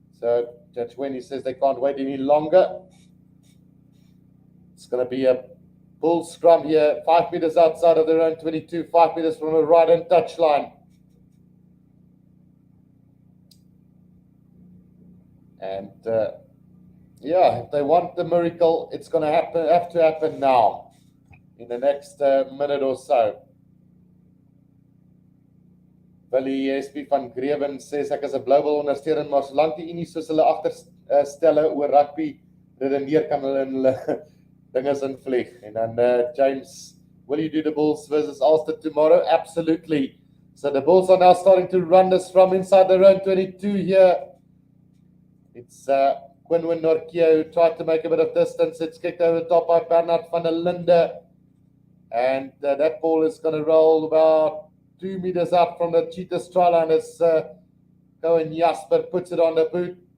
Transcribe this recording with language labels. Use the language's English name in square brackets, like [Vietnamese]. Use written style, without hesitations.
[English] So Judge Wendy says they can't wait any longer. It's going to be a bull scrum here, 5 meters outside of their own 22, 5 meters from the right-hand touchline. And yeah, if they want the miracle, it's going to have to happen now, in the next minute or so. [Afrikaans] Willie SP van Greven sê ek is 'n Blauwel ondersteuner, maar solank die unie soos hulle agterstelle oor rugby redeneer, kan hulle in hulle dinges invlieg. En dan [English] James, will you do the Bulls versus Ulster tomorrow? Absolutely. So the Bulls are now starting to run this from inside their own 22 here. It's Quinwin Norkia who tried to make a bit of distance. It's kicked over the top by Bernard van der Linde. And that ball is going to roll about 2 meters out from the Cheetahs try line as Cohen Jasper puts it on the boot.